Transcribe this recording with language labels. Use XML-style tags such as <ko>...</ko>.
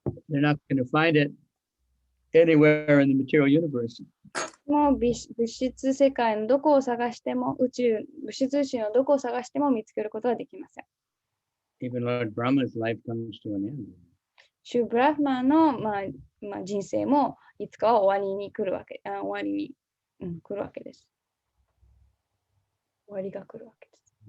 <en>They're not going to find it anywhere in the material universe.</en> <ja>もう物質世界のどこを探しても、物質宇宙のどこを探しても見つけることはできません。</ja> <en>Even Lord Brahma's life comes to an end.</en> <ja>シュブラフマの、人生もいつかは終わりに来るわけ、終わりに、来るわけです。終わりが来るわけです。</ja>